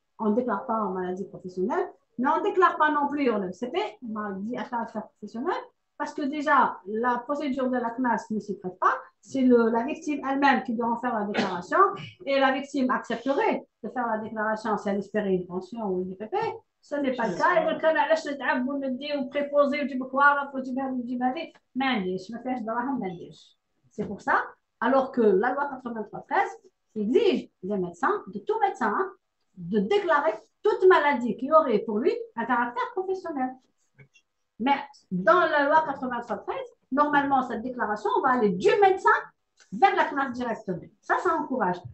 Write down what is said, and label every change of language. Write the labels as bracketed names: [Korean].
[French] On ne déclare pas en maladie professionnelle, mais on ne déclare pas non plus en MCP, maladie à caractère professionnel, parce que déjà, la procédure de la CNAS ne s'y prête pas. C'est la victime elle-même qui doit en faire la déclaration, et la victime accepterait de faire la déclaration si elle espérait une pension ou une IPP. Ce n'est pas le cas. Et le cas [Arabic] علاش نتعب وندي وبريبوزي وتجيب كوارف وتجيب هذا وتجيب هذه ما عنديش ما فيهاش دراهم ما عنديش. [French] C'est pour ça, alors que la loi 83/13 exige des médecins, de tout médecin, de déclarer toute maladie qui aurait pour lui un caractère professionnel. Mais dans la loi 83/13, normalement, cette déclaration va aller du médecin vers la CNAS directement. Ça encourage.